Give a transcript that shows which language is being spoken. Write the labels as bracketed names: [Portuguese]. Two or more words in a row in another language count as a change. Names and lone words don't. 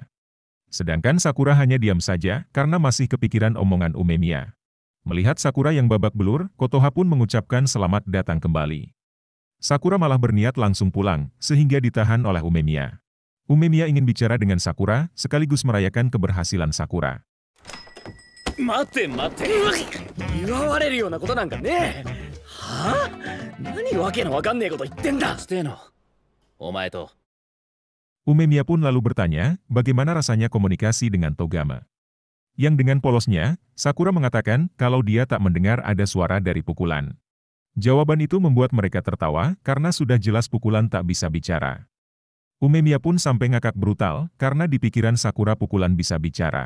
[Indonesian] Sedangkan Sakura hanya diam saja karena masih kepikiran omongan Umemiya. Melihat Sakura yang babak belur, Kotoha pun mengucapkan selamat datang kembali. Sakura malah berniat langsung pulang, sehingga ditahan oleh Umemiya. Umemiya ingin bicara dengan Sakura, sekaligus merayakan keberhasilan Sakura. [Japanese] 待って待って祝われるようなことなんかねえ。はあ？何わけのわかんねえこと言ってんだ。してのお前と。 [Indonesian] Umemiya pun lalu bertanya, bagaimana rasanya komunikasi dengan Togama. Yang dengan polosnya, Sakura mengatakan kalau dia tak mendengar ada suara dari pukulan. Jawaban itu membuat mereka tertawa karena sudah jelas pukulan tak bisa bicara. Umemiya pun sampai ngakak brutal karena di pikiran Sakura pukulan bisa bicara.